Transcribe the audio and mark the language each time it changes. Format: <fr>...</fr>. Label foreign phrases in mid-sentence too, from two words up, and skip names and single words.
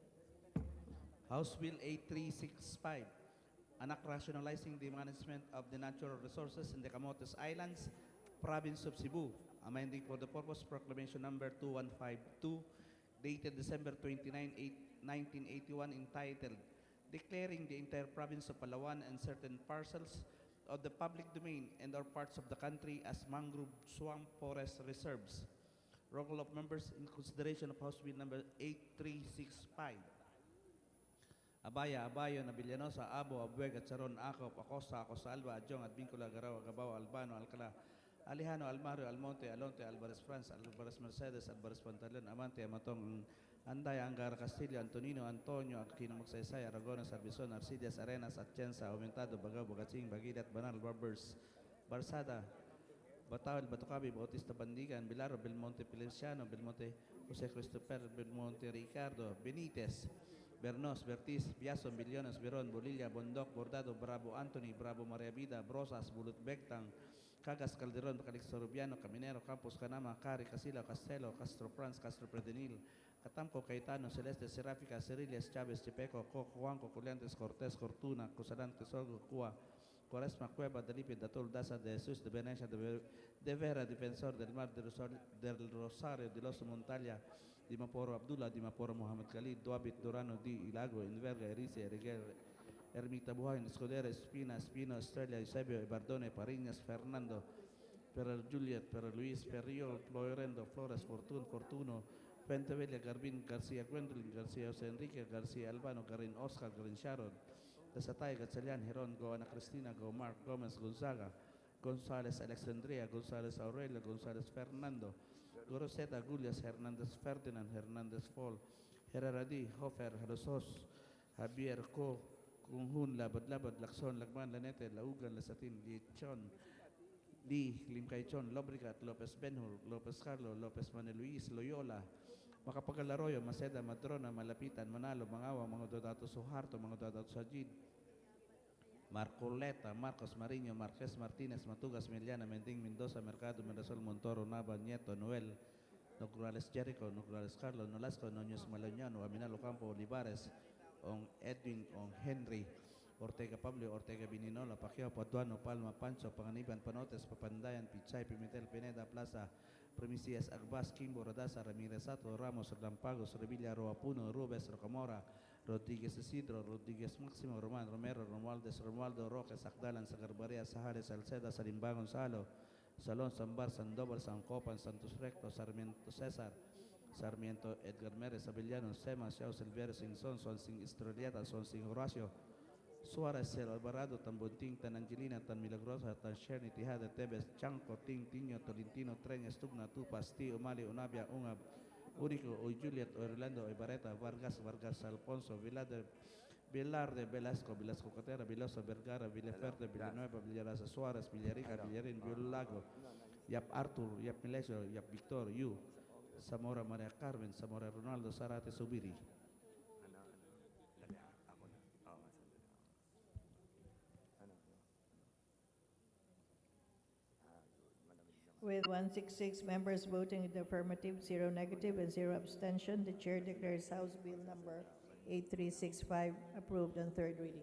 <en>House Bill 8365, Anak Rationalizing the Management of the Natural Resources in the Camotes Islands, Province of Cebu, amending for the purpose proclamation number 2152, dated December 29, 1981, entitled Declaring the entire province of Palawan and certain parcels of the public domain and or parts of the country as mangrove swamp forest reserves. Roll call of members in consideration of House Bill number 8365. Abaya, Abayon, Abilianosa, Abo, Abueg, Charon, Acop, Acosta, Alba, Adjong, Advincula, Garao, Agabao, Albano, Alcala, Alejano, Almario, Almonte, Alonte, Alvarez France, Alvarez Mercedes, Alvarez Pantalon, Amante, Amatong, Anday, Angara, Castillo, Antonino, Antonio, Aquino, Magsaysay, Aragones, Arbizon, Arcidias, Arenas, Atienza, Aumentado, Bagao, Bagating, Bagidat, Banal, Barbers, Barsada, Bataol, Batucabi, Bautista Bandigan, Bilaro, Belmonte, Peliciano, Belmonte, Jose Christopher, Belmonte, Ricardo, Benitez, Bernos, Bertis, Biason, Billones, Veron, Bolilla, Bondoc, Bordado, Bravo, Anthony, Bravo, Maria Vida, Brosas, Bulut Bectang, Cagas, Calderon, Calixto Rubiano, Caminero, Campos, Canama, Cari, Casila, Castelo, Castro Franz, Castro Predenil, Catamco, Caetano, Celeste, Seráfica, Ceriles, Chávez, Chepeco, Coco, Juanco, Coliantes, Cortés, Cortuna, Cusalante, Sorgo, Cua, Cuaresma, Cueva, Delipe, Datul, Daza, de Jesús, de Venecia, de Vera, Defensor del Mar, del Rosario, de los Montalia, Di Maporo Abdullah, Di Maporo Muhammad Khalid, Duabit, Durano, Di Ilago, Inverga, Erice, Eriguel, Ermita Buhain, Escudero, Espina, Espino, Estrella, Eusebio, Bardone, Pariñas, Fernando, Per Juliet, Per Luis, Perriol, Florendo, Flores, Fortuno, Pentevella, Garbin, García Gwendolyn, García José Enrique, García Albano, Garin Oscar, Garin Sharon, Desatay, Gatzelian, Heron, Goana Cristina, Go Mark, Gomez, Gonzaga, González, Alexandria, González Aurelio, González Fernando, Goroseta, Gulias, Hernández Ferdinand, Hernández Fall, Herrera D, Hofer, Rosos, Javier Co, Kunhun, Labad, Lacson, Lagman, Lanete, Laugan, Lasatin, Lichon, Lee, Limcaychon, Lobrigat, Lopez Benhur, Lopez Carlo, Lopez Manuel Luis, Loyola, Macapagal-Arroyo, Maceda, Madrona, Malapitan, Manalo, Mangawa, mga Dodato Suharto, mga Dodato Sajid, Marcoleta, Marcos Mariño, Marquez Martínez, Matugas, Miliana, Mending, Mendoza, Mercado, Mirasol, Montoro, Nava, Nieto, Noel, Nograles Jericho, Nograles Carlos, Nolasco, Noños Malañano, Aminalo Campo, Olivares, On Edwin, On Henry, Ortega Pablo, Ortega Bininola, Pacquiao, Patuano, Palma, Pancho, Panganiban, Panotes, Papandayan, Pichay, Pimentel, Pineda, Plaza, Primicias, Agbas, Kimbo, Rodasa, Ramirez Sato, Ramos, Lampagos, Revilla, Roapuno, Rubes, Rocamora, Rodríguez Isidro, Rodríguez Máximo, Román Romero, Romualdo Roque, Sacdalan, Sagarbaria, Sajares, Salceda, Salimba Gonzalo, Salón, Sambar, Sandoval, San Copan, Santos Recto, Sarmiento César, Sarmiento Edgar Mérez, Avellano, Sema, Xiao Silverio, Sinson, Son Sin Estrelleta, Son Sin Horacio, Suarez, El Alvarado, Tan Bonting, Tan Angelina, Tan Milagrosa, Tan Sherny, Tijada, Tebes, Chanco, Ting, Tiño, Tolentino, Treñas, Tugna, Tupas, Tí, Umali, Unabia, Ungab, Único, Oy Juliet, Orlando, Ibareta, Vargas, Alfonso, Vilarde, Velasco, Cotera, Viloso, Vergara, Villaferde, Villanueva, Villarasa, Suárez, Villarica, Villarín, Villago, Yap Arthur, Yap Milesio, Yap Victor, Yu, Zamora, María Carmen, Zamora, Ronaldo, Zarate, Subiri. With 166 members voting in the affirmative, 0 negative, and 0 abstention, the Chair declares House Bill number 8365 approved on third reading.</en>